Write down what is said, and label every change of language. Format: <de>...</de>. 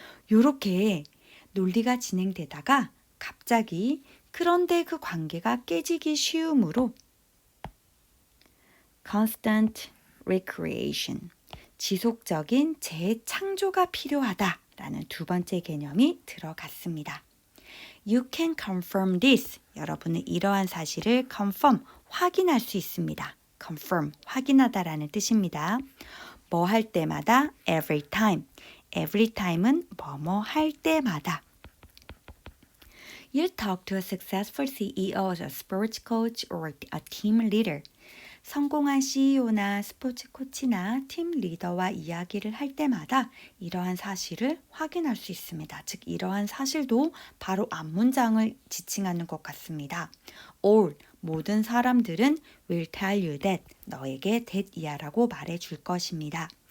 <ko>요렇게 논리가 진행되다가 갑자기 그런데 그 관계가 깨지기 쉬우므로</ko> <en>constant recreation,</en> <ko>지속적인 재창조가 필요하다라는 두 번째 개념이 들어갔습니다.</ko> <en>You can confirm this.</en> <ko>여러분은 이러한 사실을</ko> <en>confirm,</en> <ko>확인할 수 있습니다. confirm, 확인하다라는 뜻입니다. 뭐 할 때마다</ko> <en>every time. every time</en> <ko>은 뭐뭐 할 때마다.</ko> <en>You talk to a successful CEO, a sports coach, or a team leader.</en> <ko>성공한 CEO나 스포츠 코치나 팀 리더와 이야기를 할 때마다 이러한 사실을 확인할 수 있습니다. 즉 이러한 사실도 바로 앞문장을 지칭하는 것 같습니다. All, 모든 사람들은</ko> <en>will tell you that,</en> <ko>너에게 that이야라고 말해줄 것입니다.</ko>